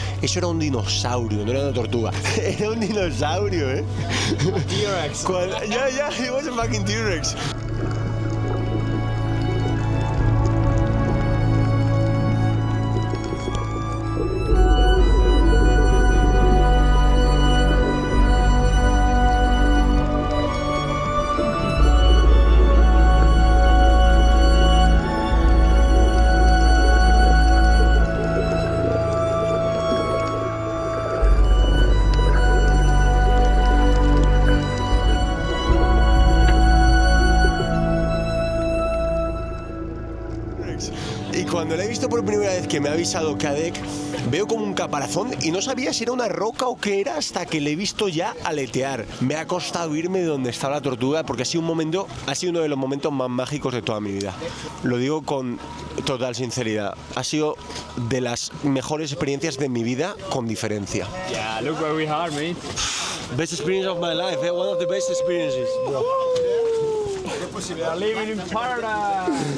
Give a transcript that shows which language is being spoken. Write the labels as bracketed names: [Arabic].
[Spanish] Eso era un dinosaurio, no era una tortuga. Era un dinosaurio, ¿eh? T-Rex. [English] Yeah, it was a fucking T-Rex. [Spanish] Y cuando la he visto por primera vez, que me ha avisado Kadek, veo como un caparazón y no sabía si era una roca o qué era hasta que le he visto ya aletear. Me ha costado irme de donde estaba la tortuga porque ha sido uno de los momentos más mágicos de toda mi vida. Lo digo con total sinceridad. Ha sido de las mejores experiencias de mi vida, con diferencia. [English] Yeah, look where we are, mate. Best experience of my life, eh? One of the best experiences. We are living in paradise.